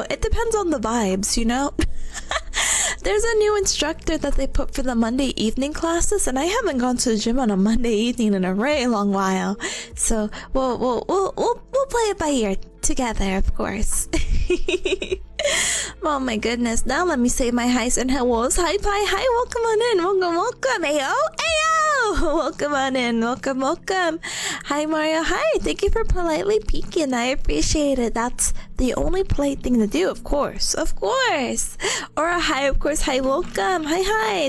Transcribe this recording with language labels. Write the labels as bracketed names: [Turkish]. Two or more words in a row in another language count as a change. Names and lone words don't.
[English] It depends on the vibes, you know? There's a new instructor that they put for the Monday evening classes, and I haven't gone to the gym on a Monday evening in a very long while. So we'll play it by ear together, of course. Oh my goodness. Now let me say my highs and hellos. Hi Pi, hi, welcome on in. Welcome. Ayo, ayo. Welcome on in. Welcome. Hi Mario, hi. Thank you for politely peeking. I appreciate it. That's the only polite thing to do, of course. Of course. Or a hi, of course. Hi, welcome. Hi.